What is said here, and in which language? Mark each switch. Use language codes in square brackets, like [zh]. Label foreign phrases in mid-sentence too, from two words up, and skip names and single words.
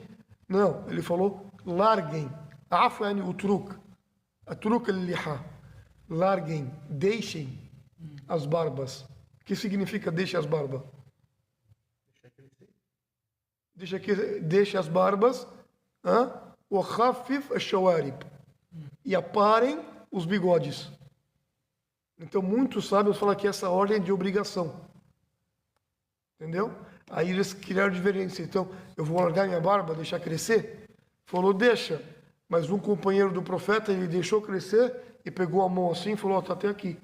[pt] Não, ele falou larguem. [ar] أعفوا يعني اترك. اترك اللحى. [pt] Larguem, deixem as barbas. O que significa deixe as barbas? Deixe as barbas. [ar] O خفف الشوارب. [pt] E aparem os bigodes. Então, muitos sábios falam que essa ordem é de obrigação. Entendeu? Aí eles criaram divergência. Então, eu vou largar minha barba, deixar crescer? Falou, deixa. Mas um companheiro do profeta, ele deixou crescer e pegou a mão assim e falou, tá até aqui.